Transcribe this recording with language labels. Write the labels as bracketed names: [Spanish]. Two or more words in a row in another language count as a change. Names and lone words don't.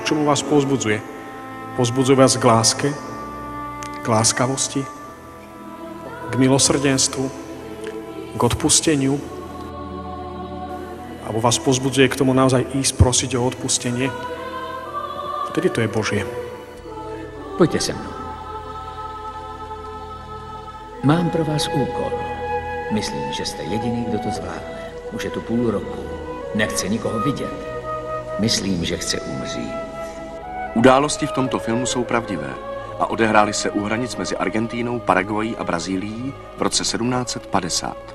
[Slovak] K čomu vás povzbudzuje? Povzbudzuje vás k láske, k láskavosti, k milosrdenstvu, k odpusteniu? Alebo vás povzbudzuje k tomu naozaj ísť prosiť o odpustenie? Vtedy to je Božie. [Czech] Pojďte se mnou. Mám pro vás úkol. Myslím, že jste jediný, kdo to zvládne. Už je tu půl roku. Nechce nikoho vidět. Myslím, že chce umřít. Události v tomto filmu jsou pravdivé a odehrály se u hranic mezi Argentínou, Paraguají a Brazílií v roce 1750.